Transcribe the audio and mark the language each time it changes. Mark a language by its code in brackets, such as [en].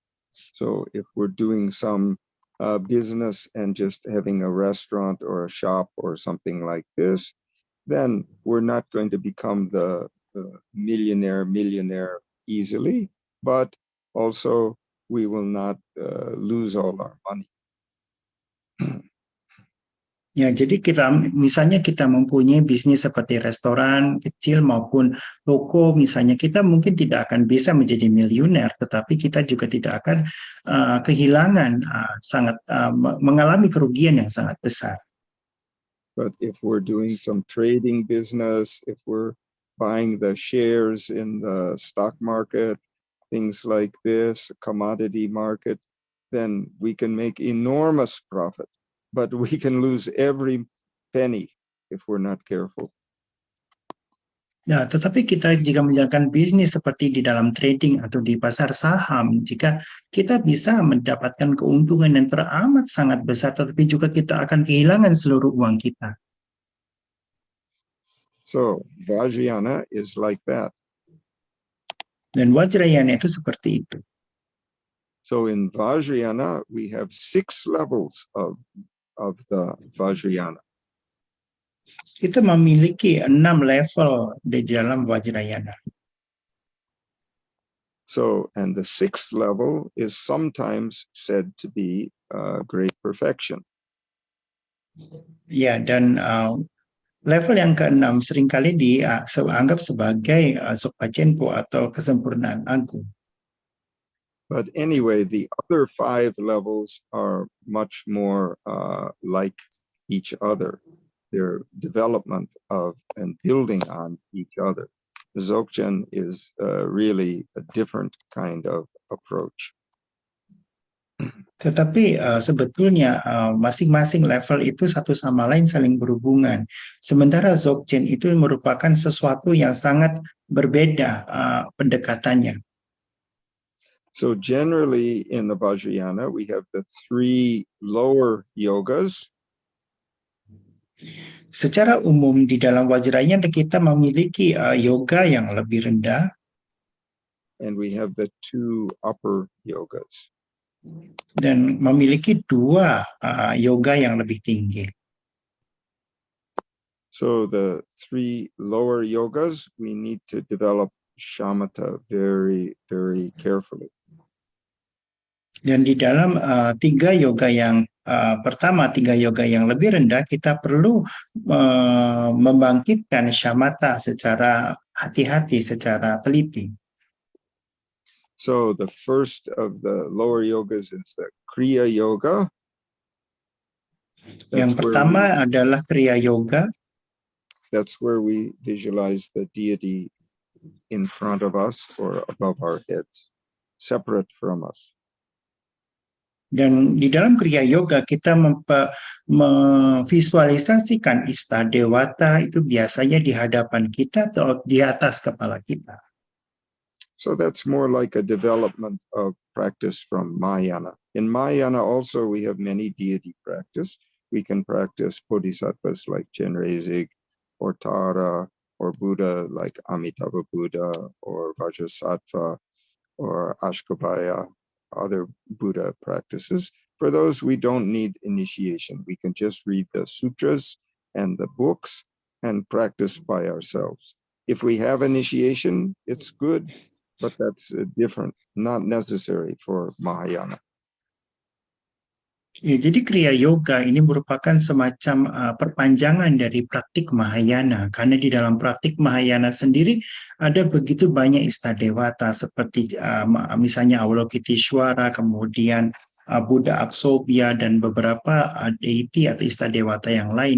[en] So if we're doing some business and just having a restaurant or a shop or something like this, then we're not going to become the millionaire easily, but also we will not lose all our money. [id] Ya, jadi misalnya kita mempunyai bisnis seperti restoran kecil maupun toko, misalnya kita mungkin tidak akan bisa menjadi miliuner, tetapi kita juga tidak akan kehilangan mengalami kerugian yang sangat besar. [en] But if we're doing some trading business, if we're buying the shares in the stock market, things like this, commodity market, then we can make enormous profit. But we can lose every penny if we're not careful. [id] Ya, tetapi kita jika menjalankan bisnis seperti di dalam trading atau di pasar saham, jika kita bisa mendapatkan keuntungan yang teramat sangat besar, tetapi juga kita akan kehilangan seluruh uang kita. [en] So Vajrayana is like that. [id] Dan Vajrayana itu seperti itu. [en] So in Vajrayana we have 6 levels of the Vajrayana. [id] Kita memiliki 6 level di dalam Vajrayana. [en] So, and the 6th level is sometimes said to be great perfection. [id] Ya, dan level yang ke-6 seringkali dianggap sebagai Dzogpa Chenpo atau kesempurnaan agung. [en] But anyway, the other 5 levels are much more like each other. Their development of and building on each other. Dzogchen is really a different kind of approach. [id] Tetapi sebetulnya masing-masing level itu satu sama lain saling berhubungan. Sementara Dzogchen itu merupakan sesuatu yang sangat berbeda pendekatannya. [en] So generally in the Vajrayana, we have the 3 lower yogas. [id] Secara umum di dalam Vajrayana kita memiliki yoga yang lebih rendah. [en] And we have the 2 upper yogas. [id] Dan memiliki 2 yoga yang lebih tinggi. [en] So the 3 lower yogas, we need to develop shamatha very, very carefully. [id] Dan di dalam 3 yoga yang pertama, 3 yoga yang lebih rendah, kita perlu membangkitkan shamata secara hati-hati, secara teliti. [en] So the first of the lower yogas is the Kriya Yoga. [id] Yang pertama adalah Kriya Yoga. [en] That's where we visualize the deity in front of us or above our heads, separate from us. [id] Dan di dalam Kriya Yoga kita memvisualisasikan Istadewata itu biasanya di hadapan kita atau di atas kepala kita. [en] So that's more like a development of practice from Mahayana. In Mahayana also we have many deity practice. We can practice bodhisattvas like Chenrezig or Tara, or Buddha like Amitabha Buddha or Vajrasattva or Ashkabhaya, other Buddha practices. For those, we don't need initiation. We can just read the sutras and the books and practice by ourselves. If we have initiation, it's good, but that's different, not necessary for Mahayana. [id] Ya, jadi Kriya Yoga ini merupakan semacam perpanjangan dari praktik Mahayana, karena di dalam praktik Mahayana sendiri ada begitu banyak Istadewata seperti misalnya Avalokiteshvara, kemudian Buddha Aksobhya dan beberapa deity atau Istadewata yang lain.